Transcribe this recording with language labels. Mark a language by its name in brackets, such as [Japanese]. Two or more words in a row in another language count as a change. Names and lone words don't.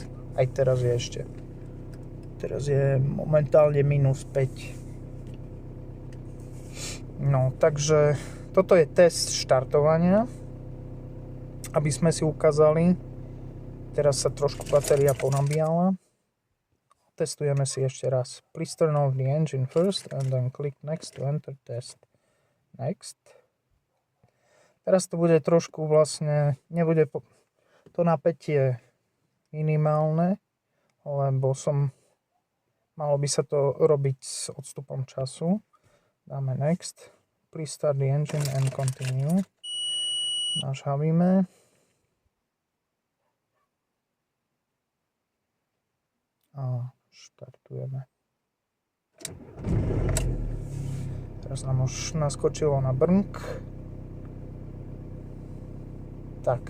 [Slovak] Aj teraz je ešte. Teraz je momentálne -5. No, takže toto je test štartovania, aby sme si ukázali. Teraz sa trošku batéria ponabíjala. Testujeme si ešte raz. [English] Please turn off the engine first and then click next to enter test. [Slovak] Next. Teraz to bude trošku vlastne, nebude to napätie minimálne, lebo malo by sa to robiť s odstupom času. Dáme next. [English] Please start the engine and continue. [Slovak] Nažhavíme. A štartujeme. Teraz nám už naskočilo na brnk. Tak.